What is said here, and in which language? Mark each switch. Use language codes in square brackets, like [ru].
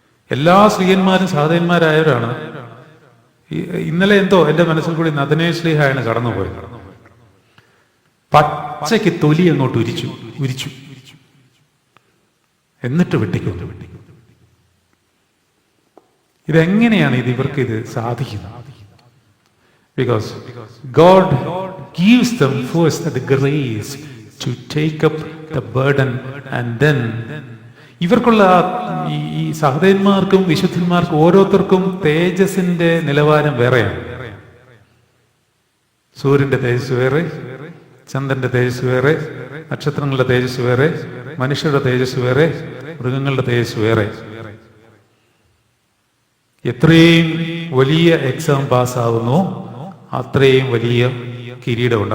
[ml] എല്ലാ സ്ത്രീയന്മാരും സഹദയന്മാരായവരാണ്. ഇന്നലെ എന്തോ എന്റെ മനസ്സിൽ കൂടി നഥനയേൽ ശ്ലീഹായാണ് കടന്നുപോയത്. പച്ചയ്ക്ക് തൊലി അങ്ങോട്ട് ഉരിച്ചു എന്നിട്ട് വെട്ടിക്കൊണ്ടു. ഇതെങ്ങനെയാണ് ഇവർക്ക് ഇത് സാധിക്കുന്നത്? [en] Because God gives them first the grace to take up the burden, and then [ml] ഇവർക്കുള്ള ഈ സഹോദരന്മാർക്കും വിശുദ്ധന്മാർക്കും ഓരോരുത്തർക്കും തേജസ്സിന്റെ നിലവാരം വേറെയാണ്. സൂര്യന്റെ തേജസ് വേറെ, ചന്ദ്രന്റെ തേജസ് വേറെ, നക്ഷത്രങ്ങളുടെ തേജസ് വേറെ, മനുഷ്യരുടെ തേജസ് വേറെ, മൃഗങ്ങളുടെ തേജസ് വേറെ. എത്രയും വലിയ എക്സാം പാസ്സാവുന്നു അത്രയും വലിയ കിരീടമുണ്ട്.